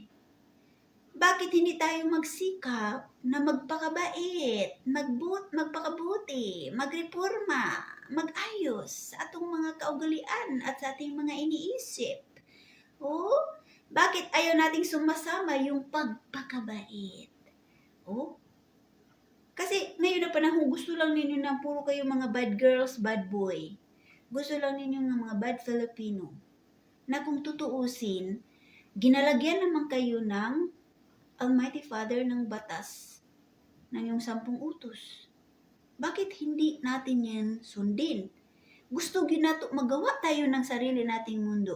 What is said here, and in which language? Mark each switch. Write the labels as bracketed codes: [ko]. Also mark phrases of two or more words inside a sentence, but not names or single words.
[tl] Bakit hindi tayo magsikap na magpakabait, magpakabuti, magreforma, magayos sa atong mga kaugalian at sa ating mga iniisip? Oh, bakit ayaw nating sumasama yung pagpakabait? Oh, kasi ngayon na panahon, gusto lang ninyo na puro kayo mga [en] bad girls, bad boy. [tl] Gusto lang ninyo ng mga [en] bad Filipino. [tl] Na kung tutuusin, ginalagyan naman kayo ng [en] Almighty Father [tl] ng batas ng yung 10 utos. Bakit hindi natin yan sundin? Gusto [ceb] gyud nato [tl] magawa tayo ng sarili nating mundo.